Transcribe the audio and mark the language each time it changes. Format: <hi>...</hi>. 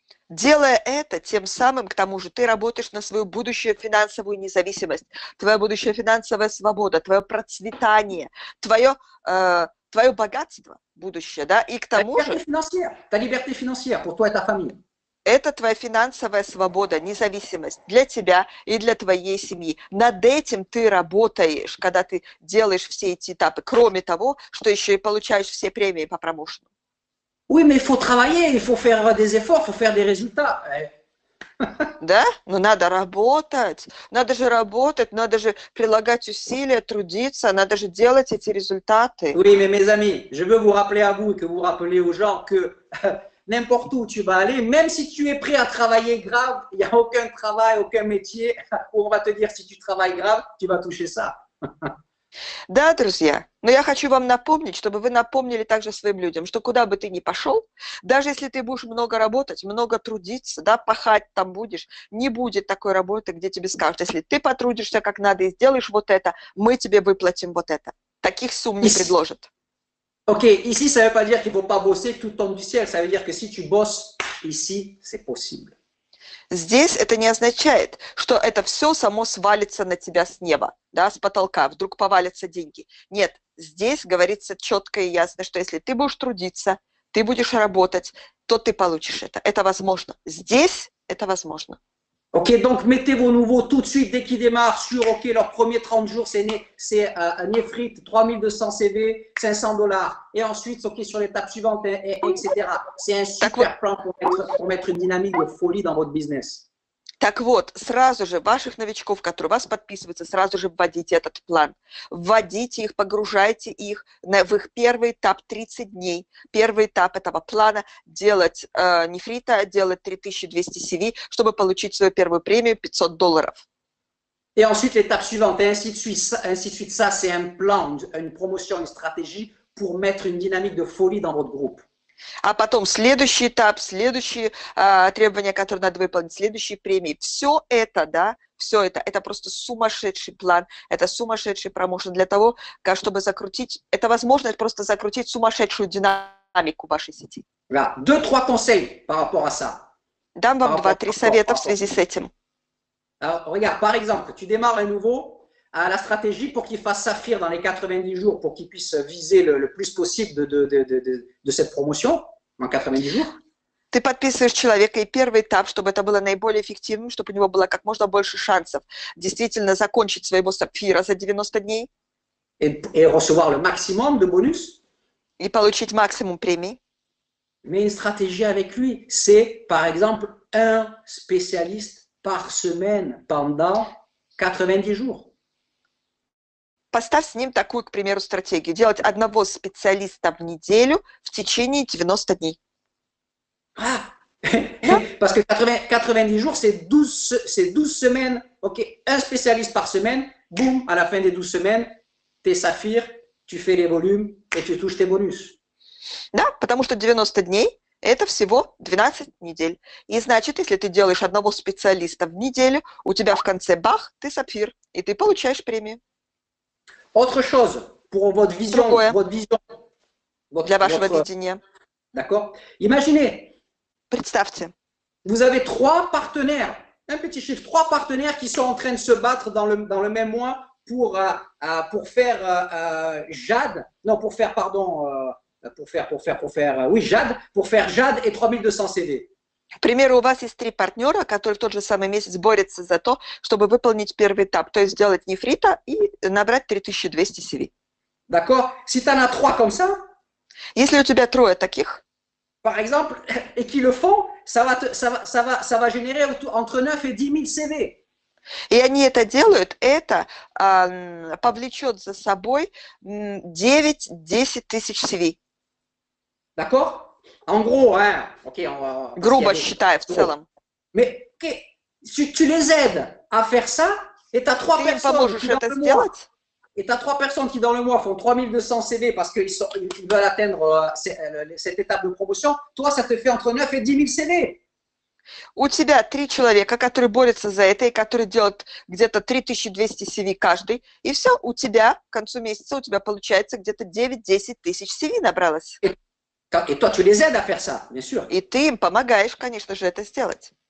<ru>Делая это, тем самым, к тому же, ты работаешь на свою будущую финансовую независимость, твоя будущая финансовая свобода, твое процветание, твое богатство будущее, да, и к тому же...</ru> <fr>Ta liberté financière pour toi et ta famille.</fr> <ru>Это твоя финансовая свобода, независимость для тебя и для твоей семьи. Над этим ты работаешь, когда ты делаешь все эти этапы, кроме того, что еще и получаешь все премии по промоушену.</ru> <fr>Oui, mais il faut travailler, il faut faire des efforts, il faut faire des résultats.</fr> <ru>Да? Но надо работать, надо же прилагать усилия, трудиться, надо же делать эти результаты.</ru> <fr>Oui, mais mes amis, je veux vous rappeler à vous et que vous rappelez aux gens que n'importe où tu vas aller, même si tu es prêt à travailler grave, il n'y a aucun travail, aucun métier où on va te dire si tu travailles grave, tu vas toucher ça.</fr> <ru>Да, друзья, но я хочу вам напомнить, чтобы вы напомнили также своим людям, что куда бы ты ни пошел, даже если ты будешь много работать, много трудиться, да, пахать там будешь, не будет такой работы, где тебе скажут, если ты потрудишься как надо и сделаешь вот это, мы тебе выплатим вот это. Таких сумм не предложат.</ru> <fr>Ok, ici, ça ne veut pas dire qu'il ne faut pas bosser, que tout tombe du ciel. Ça veut dire que si tu bosses ici, c'est possible.</fr> <ru>Здесь это не означает, что это все само свалится на тебя с неба, да, с потолка, вдруг повалятся деньги. Нет, здесь говорится четко и ясно, что если ты будешь трудиться, ты будешь работать, то ты получишь это. Это возможно. Здесь это возможно.</ru> <fr>Ok, donc mettez vos nouveaux tout de suite dès qu'ils démarrent sur, ok, leurs premiers 30 jours, c'est Nefrit, 3200 CV, $500. Et ensuite, ok, sur l'étape suivante, etc. C'est un super plan pour mettre une dynamique de folie dans votre business.</fr> <ru>Так вот, сразу же ваших новичков, которые у вас подписываются, сразу же вводите этот план. Вводите их, погружайте их в их первый этап 30 дней. Первый этап этого плана делать нефрита, делать 3200 CV, чтобы получить свою первую премию $500.</ru> <fr>Et ensuite, l'étape suivante, et ainsi de suite. Ainsi de suite. Ça, c'est un plan, une promotion, une stratégie pour mettre une dynamique de folie dans votre groupe.</fr> <ru>А потом следующий этап, следующие требования, которые надо выполнить, следующие премии. Все это, да, все это просто сумасшедший план, это сумасшедший промоушен для того, чтобы закрутить, это возможность просто закрутить сумасшедшую динамику вашей сети.</ru> <fr>Voilà. 2-3 conseils par rapport à ça.</fr> <ru>Дам вам 2-3 совета в связи с этим.</ru> <fr>Alors, regarde, par exemple, tu démarres un nouveau, à la stratégie pour qu'il fasse saphir dans les 90 jours, pour qu'il puisse viser le plus possible de cette promotion en 90 jours.</fr> <ru>Ты подписываешь человека, и первый этап, чтобы это было наиболее эффективным, чтобы у него было как можно больше шансов действительно закончить своего сапфира за 90 дней.</ru> <fr>Et recevoir le maximum de bonus.</fr> <ru>И получить максимум премий.</ru> <fr>Mais une stratégie avec lui, c'est par exemple un spécialiste par semaine pendant 90 jours.</fr> <ru>Поставь с ним такую, к примеру, стратегию. Делать одного специалиста в неделю в течение 90 дней.</ru> <fr>Ah, parce que 90 jours, c'est 12 semaines. OK, un spécialiste par semaine. Boum, à la fin des 12 semaines, tes saphirs, tu fais les volumes et tu touches tes bonus.</fr> <ru>Да, потому что 90 дней – это всего 12 недель. И значит, если ты делаешь одного специалиста в неделю, у тебя в конце бах, ты сапфир, и ты получаешь премию.</ru> <fr>Autre chose, pour votre vision,</fr> <ru>Другое.</ru> <fr>votre</fr> <ru>Для вашего видения.</ru> <fr>D'accord. Imaginez,</fr> <ru>Представьте,</ru> <fr>vous avez 3 partenaires, un petit chiffre, 3 partenaires qui sont en train de se battre dans le même mois pour faire Jade, non, pour faire, pardon, pour faire Jade et 3200 CV.</fr> <ru>к примеру, у вас есть 3 партнера, которые в тот же самый месяц борются за то, чтобы выполнить первый этап, то есть сделать нефрита и набрать 3200 CV.</ru> <fr>D'accord. Si tu en as 3 comme ça,</fr> <ru>Если у тебя 3 таких,</ru> <fr>par exemple, et qui le font, ça va générer entre 9 et 10 000 CV.</fr> <ru>и они это делают, это повлечет за собой 9-10 тысяч CV.</ru> <fr>D'accord. En gros, hein, okay,</fr> <ru>Грубо считая в целом.</ru> <fr>Mais tu les aides à faire ça, et tu as 3</fr> <ru>Ты им</ru> <fr>personnes</fr> <ru>поможешь</ru> <fr>qui dans</fr> <ru>это</ru> <fr>le mois,</fr> <ru>сделать,</ru> <fr>et tu as 3 personnes qui dans le mois font 3200 CV parce qu'ils veulent atteindre cette étape de promotion. Toi, ça te fait entre 9 et 10 000 CV.</fr> <ru>у тебя 3 человека, которые борются за это и которые делают где-то 3200 CV каждый, и все, у тебя к концу месяца у тебя получается где-то 9-10 тысяч CV набралось.</ru> <fr>Et toi, tu les aides à faire ça, bien sûr.</fr> <ru>И ты им помогаешь, конечно же, это сделать.</ru>